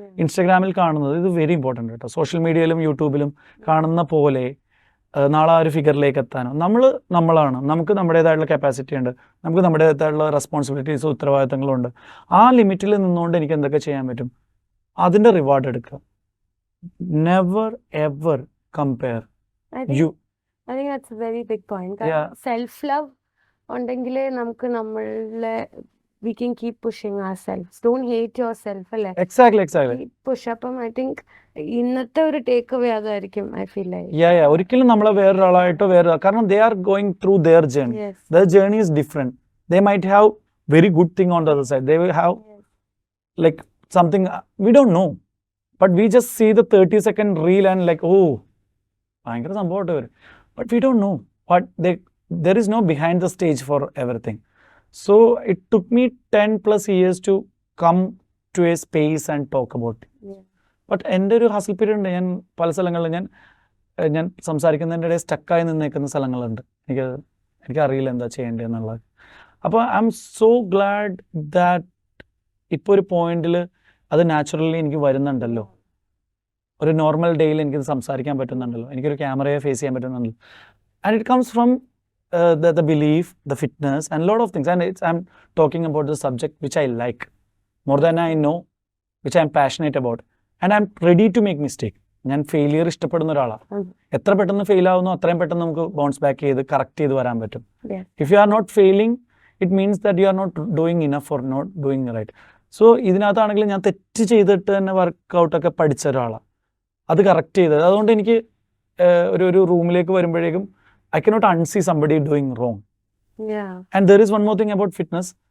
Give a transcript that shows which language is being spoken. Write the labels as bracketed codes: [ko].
[ml] ഇൻസ്റ്റഗ്രാമിൽ കാണുന്നത് ഇത് [en] very important [ml] കേട്ടോ. സോഷ്യൽ മീഡിയയിലും യൂട്യൂബിലും കാണുന്ന പോലെ നാളെ ആ ഒരു ഫിഗറിലേക്ക് എത്താനോ നമ്മളാണ്. നമുക്ക് നമ്മുടേതായിട്ടുള്ള കപ്പാസിറ്റി ഉണ്ട്, നമുക്ക് നമ്മുടേതായിട്ടുള്ള റെസ്പോൺസിബിലിറ്റീസും ഉത്തരവാദിത്തങ്ങളും ഉണ്ട്. ആ ലിമിറ്റിൽ നിന്നുകൊണ്ട് എനിക്ക് എന്തൊക്കെ ചെയ്യാൻ പറ്റും അതിൻ്റെ റിവാർഡ് എടുക്കുക. [en] Never ever compare you. I think that's a very big point. Self love [ml] ഉണ്ടെങ്കിലേ നമുക്ക് നമ്മളെ [en] we can keep pushing ourselves. Don't hate yourself അല്ലേ? Exactly. Push. [ml] അപ്പം I think ഇന്നത്തെ ഒരു ടേക്ക് അവേ അതായിരിക്കും. [en] I feel like [ml] ഒരിക്കലും നമ്മളെ വേറൊരാളായിട്ടോ കാരണം [en] they are going through their journey. Their journey is different. They might have very good thing on the other side. They will have like something we don't know, but we just see the 30-second reel and like, oh [ml] ഭയങ്കര സംഭവമായിട്ട് വരും. [en] But we don't know what there is no behind the stage for everything. So it took me 10+ years to come to a space and talk about it. But [ml] എൻ്റെ ഒരു ഹസിൽ period ഉണ്ട്. ഞാൻ പല സ്ഥലങ്ങളിൽ ഞാൻ സംസാരിക്കുന്നതിൻ്റെ ഇടയിൽ സ്റ്റക്കായി നിന്നേക്കുന്ന സ്ഥലങ്ങളുണ്ട്. എനിക്കറിയില്ല എന്താ ചെയ്യേണ്ടതെന്നുള്ളത്. അപ്പോൾ [en] I am so glad that [ml] ഇപ്പോൾ ഒരു പോയിന്റിൽ അത് നാച്ചുറലി എനിക്ക് വരുന്നുണ്ടല്ലോ. ഒരു നോർമൽ ഡേയിൽ എനിക്കിത് സംസാരിക്കാൻ പറ്റുന്നുണ്ടല്ലോ, എനിക്കൊരു ക്യാമറയെ ഫേസ് ചെയ്യാൻ പറ്റുന്നുണ്ടല്ലോ. [en] And it comes from the belief, the fitness, and a lot of things. And I'm talking about the subject which I like more than I know, which I'm passionate about, and I'm ready to make mistake. [ml] ഞാൻ failure ഇഷ്ടപ്പെടുന്ന ഒരാളാണ്. എത്ര പെട്ടെന്ന് fail ആവുന്നു അത്രയും പെട്ടെന്ന് നമുക്ക് bounce back ചെയ്ത് കറക്റ്റ് ചെയ്ത് വരാൻ പറ്റും. [en] If you are not failing, it means that you are not doing enough or not doing right. [ml] So ഇതിനകത്താണെങ്കിൽ ഞാൻ തെറ്റ് ചെയ്തിട്ട് തന്നെ വർക്കൗട്ടൊക്കെ പഠിച്ച ഒരാളാണ്, അത് കറക്റ്റ് ചെയ്തത്. അതുകൊണ്ട് എനിക്ക് ഒരു റൂമിലേക്ക് വരുമ്പോഴേക്കും [en] I cannot unsee somebody doing wrong. Yeah. And there is one more thing about fitness.